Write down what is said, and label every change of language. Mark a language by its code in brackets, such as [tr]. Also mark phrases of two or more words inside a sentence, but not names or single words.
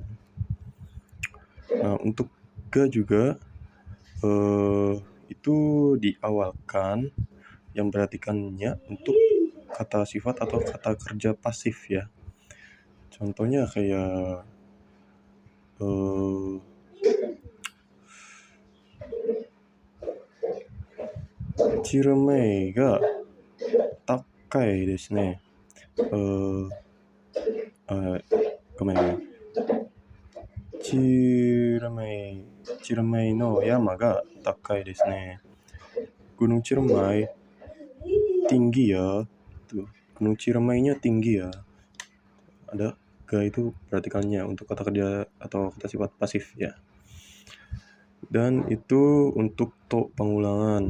[id] Nah, untuk ga juga itu diawalkan yang berartikannya untuk kata sifat atau kata kerja pasif ya. Contohnya kayak [ja] チルメイが高いですね. [id] Gomen. [ja] チルメイの山が高いですね. [id] Gunung Ciremai tinggi ya. Tuh, Gunung Ciremainya tinggi ya. Ada ga itu perhatikannya untuk kata kerja atau kata sifat pasif ya. Dan itu untuk to pengulangan.